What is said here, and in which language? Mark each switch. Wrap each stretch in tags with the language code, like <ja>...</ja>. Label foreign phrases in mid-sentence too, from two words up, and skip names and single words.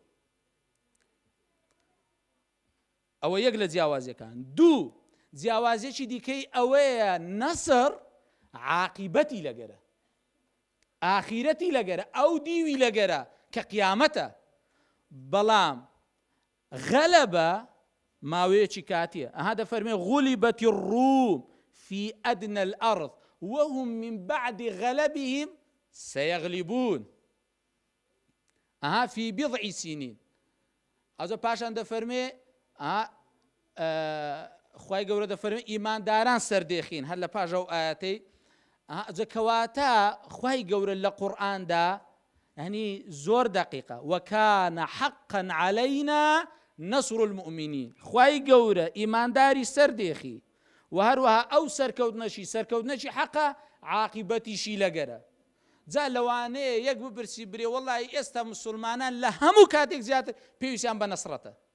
<ckb>ئەوە یەک لە جیاوازیەکان دوو جیاوازیەکی دیکەی ئەوەیە نەسر عاقیبەتی لەگەرە ئاخیرەتی لەگەرە ئەو دیوی لەگەرە کە قیامەتە بەڵام غەلەبە ماوەیەکی کاتیە دەفەرمێ</ckb> <ar>غولیبەتی الروم في أدنى الأرض وهم من بعد غلبهم سيغلبون في بضع سنين</ar> <ckb>ئەوجا پاشان دەفەرمێ خوای گەورە دەفەرمێ ئیمانداران سەردێخین هەر لە پاش ئەو ئاەتەی کەواتە خوای گەورە لە قورئاندا یعنی زۆر دقیقە وەکانە</ckb> <ar>حەقا عەلەینا نەسڕ المؤمنین</ar> <ckb>خوای گەورە ئیمانداری سەردێخی و هەروەها ئەو سەرکەوتنەشی حەقە عاقیبەتیشی لەگەرە جا لەوانەیە یەک بپرسی برێ وەڵی ئێستا مسلمانان لە هەموو کاتێک زیاتر پێویستیان بە نەسڕەتە</ckb>